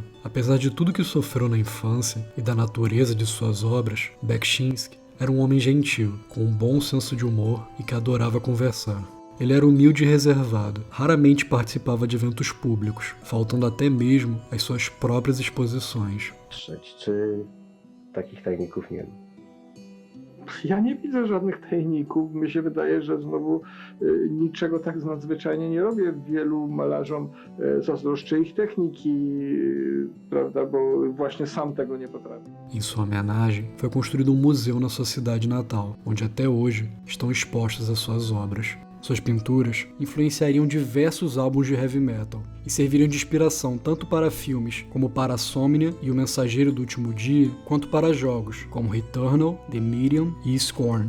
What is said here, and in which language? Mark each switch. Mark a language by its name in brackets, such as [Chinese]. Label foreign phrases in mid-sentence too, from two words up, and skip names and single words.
[Portuguese] Apesar de tudo que sofreu na infância e da natureza de suas obras, Beksinski era um homem gentil, com um bom senso de humor e que adorava conversar. Ele era humilde e reservado, raramente participava de eventos públicos, faltando até mesmo às suas próprias exposições. [Polish] Czy takich tajników nie ma? Ja nie widzę żadnych tajników. Mi się wydaje, że znowu niczego tak nadzwyczajnie nie robię. Wielu malarzom zazdroszczę ich techniki, prawda, bo właśnie sam tego nie potrafię. [Portuguese] Em sua homenagem, foi construído museu na sua cidade natal, onde até hoje estão expostas as suas obras. Suas pinturas influenciariam diversos álbuns de [English] heavy metal [Portuguese] e serviriam de inspiração tanto para filmes como para Insomnia e O Mensageiro do Último Dia, quanto para jogos como Returnal, The Medium e Scorn.